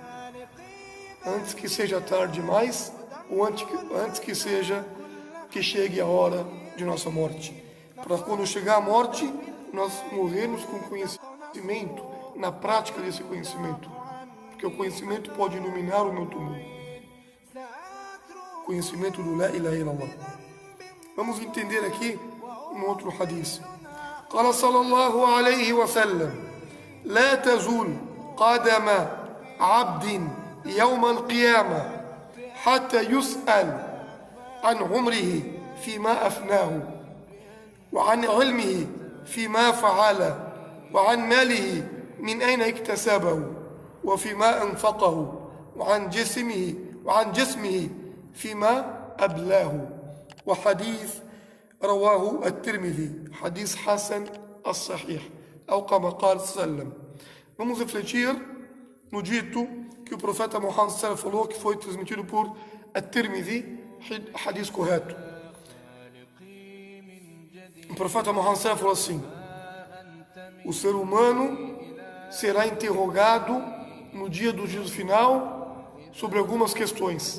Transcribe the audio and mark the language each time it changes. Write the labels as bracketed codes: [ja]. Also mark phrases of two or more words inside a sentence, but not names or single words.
[pt] Antes que seja tarde demais, ou antes que chegue a hora de nossa morte. Para quando chegar a morte, nós morrermos com conhecimento, na prática desse conhecimento. Porque o conhecimento pode iluminar o meu túmulo. Conhecimento do [ar] لا إله إلا الله. [pt] Vamos entender aqui um outro hadith. [ar] قال صلى الله عليه وسلم لا تزول قدم عبد يوم القيامة حتى يسأل عن عمره فيما أفناه وعن علمه فيما فعل وعن ماله من أين اكتسبه وفيما أنفقه وعن جسمه فيما أبلاه. وحديث رواه الترمذي حديث حسن الصحيح أو كما قال صلى الله عليه وسلم. [pt] Vamos refletir no dito que o profeta Muhammad falou, que foi transmitido por At-Tirmidhi, hadith correto. O profeta Muhammad falou assim: o ser humano será interrogado no dia do juízo final sobre algumas questões.